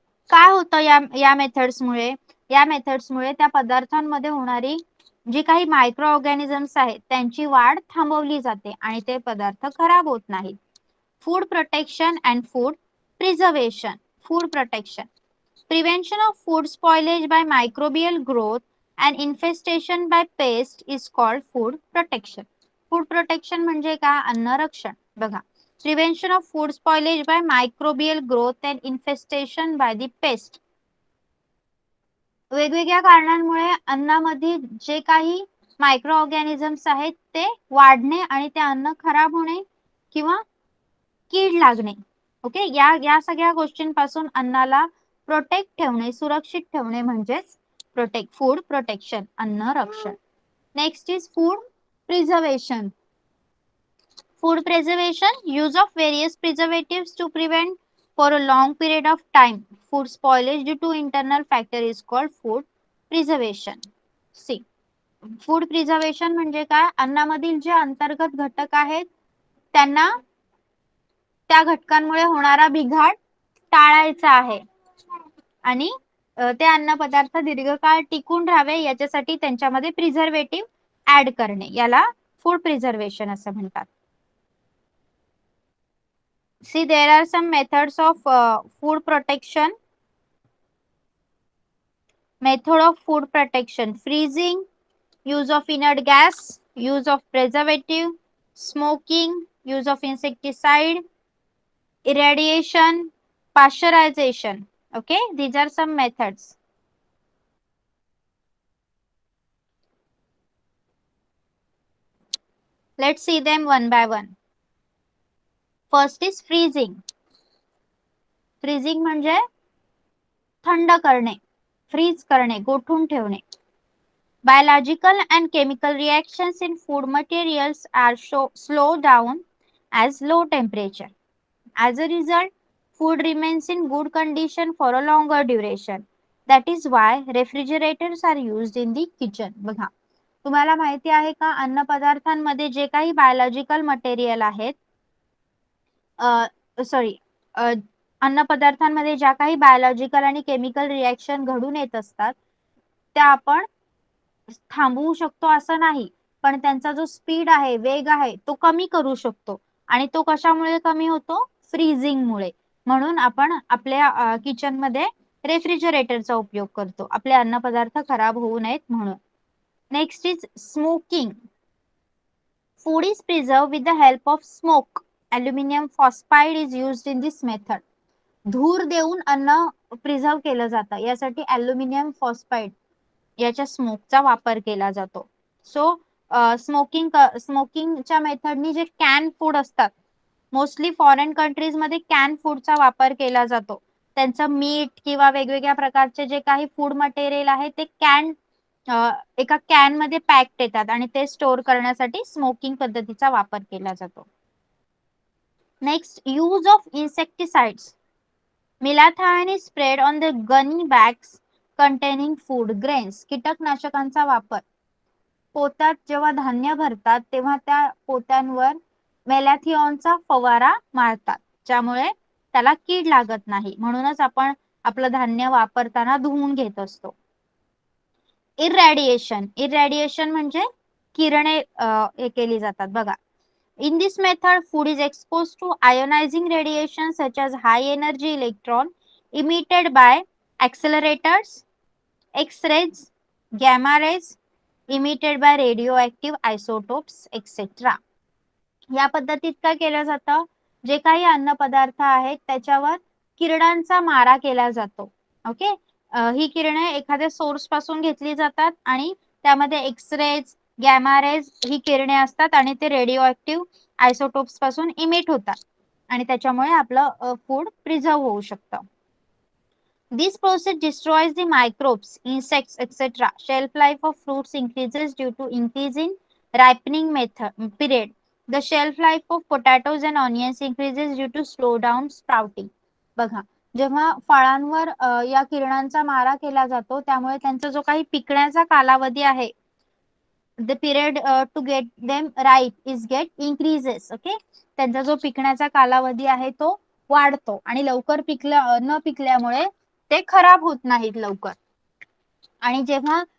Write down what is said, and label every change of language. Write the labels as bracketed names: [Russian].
[Marathi] काय होतं या मेथड्समुळे? या मेथड्समुळे त्या पदार्थांमध्ये होणारी जे काही मायक्रो ऑर्गॅनिझम्स आहेत त्यांची वाढ थांबवली जाते आणि ते पदार्थ खराब होत नाहीत. [English] Food protection and food preservation. Food protection, prevention of food spoilage by microbial growth and infestation by pest is called food protection. [Marathi] Food protection म्हणजे काय? अन्न रक्षण. बघा, [English] Prevention of food spoilage by microbial growth and infestation by the pest. [Marathi] वेगवेगळ्या कारणांमुळे अन्नामध्ये जे काही मायक्रो ऑर्गॅनिझम्स आहेत ते वाढणे आणि ते अन्न खराब होणे किंवा कीड लागणे. ओके, या सगळ्या गोष्टींपासून अन्नाला प्रोटेक्ट ठेवणे, सुरक्षित ठेवणे म्हणजेच फूड प्रोटेक्शन, अन्न रक्षण. [English] Next is food preservation. Food preservation, use of various preservatives to prevent for a long period of time food spoilage due to internal factor is called food preservation. [Marathi] See, food preservation म्हणजे काय? अन्नामधील जे अंतर्गत घटक आहेत त्यांना त्या घटकांमुळे होणारा बिघाड टाळायचा आहे आणि ते अन्न पदार्थ दीर्घकाळ टिकून राहावे याच्यासाठी त्यांच्यामध्ये प्रिझर्वेटिव्ह ऍड करणे, याला फूड प्रिझर्वेशन असं म्हणतात. [English] See, there are some methods of food protection. Method of food protection: freezing, use of inert gas, use of preservative, smoking, use of insecticide, irradiation, pasteurization. Okay, these are some methods. Let's see them one by one. First is freezing. [Marathi] Freezing म्हणजे थंड करणे, fridge करणे, गोठून ठेवणे. [English] Biological and chemical reactions in food materials are slow down as low temperature. As a result, food remains in good condition for a longer duration. That is why refrigerators are used in the kitchen. [Marathi] बघा, तुम्हाला माहिती आहे का, अन्न पदार्थांमध्ये जे काही biological material आहेत, अन्न पदार्थांमध्ये ज्या काही बायोलॉजिकल आणि केमिकल रिएक्शन घडून येत असतात त्या आपण थांबवू शकतो असं नाही, पण त्यांचा जो स्पीड आहे, वेग आहे, तो कमी करू शकतो. आणि तो कशामुळे कमी होतो? फ्रीजिंग मुळे. म्हणून आपण आपल्या किचन मध्ये रेफ्रिजरेटरचा उपयोग करतो, आपले अन्न पदार्थ खराब होऊ नयेत म्हणून. [English] Next is smoking. Food is preserve with the help of smoke. Aluminium phosphide is used in this method. [Marathi] धूर देऊन अन्न प्रिझर्व केलं जातं, यासाठी अल्युमिनियम फॉस्फाइड याच्या स्मोकचा वापर केला जातो. सो स्मोकिंगच्या मेथडनी जे कॅन फूड असतात, मोस्टली फॉरेन कंट्रीज मध्ये कॅन फूडचा वापर केला जातो. त्यांचं मीठ किंवा वेगवेगळ्या प्रकारचे जे काही फूड मटेरियल आहे ते एका कॅन मध्ये पॅक्ड येतात आणि ते स्टोअर करण्यासाठी स्मोकिंग पद्धतीचा वापर केला जातो. [English] Next, use of insecticides. Malathion is sprayed on the gunny bags containing food grains. [Marathi] कीटकनाशकांचा वापर. पोत्यात जेव्हा धान्य भरतात तेव्हा त्या पोत्यांवर मेलॅथिओनचा फवारा मारतात, ज्यामुळे त्याला कीड लागत नाही. म्हणूनच आपण आपलं धान्य वापरताना धुवून घेत असतो. इरॅडिएशन. इरॅडिएशन म्हणजे किरणे हे केली जातात. [English] बघा, in this method, food is exposed to ionizing radiation such as high energy electron emitted by accelerators, X-rays, gamma rays emitted by radioactive isotopes, etc. [Marathi] या पद्धतीत काय केलं जातं, जे काही अन्न पदार्थ आहेत त्याच्यावर किरणांचा मारा केला जातो. ओके, ही किरणे एखाद्या सोर्स पासून घेतली जातात आणि त्यामध्ये एक्सरेज, गॅमा रेज ही किरणे असतात आणि ते रेडिओ ऍक्टिव्ह आयसोटोप्स पासून इमिट होतात आणि त्याच्यामुळे आपलं फूड प्रिझर्व होऊ शकतं. [English] This process destroys the microbes, insects, etc. Shelf life of fruits increases due to increase in ripening period. The shelf life of potatoes and onions increases due to slow down sprouting. [Marathi] बघा, जेव्हा फळांवर या किरणांचा मारा केला जातो त्यामुळे त्यांचा जो काही पिकण्याचा कालावधी आहे, [English] the period to get them ripe is get increases. [Marathi] Okay, त्यांचा जो पिकण्याचा कालावधी आहे तो वाढतो आणि लवकर न पिकल्यामुळे ते खराब होत नाहीत लवकर. आणि जेव्हा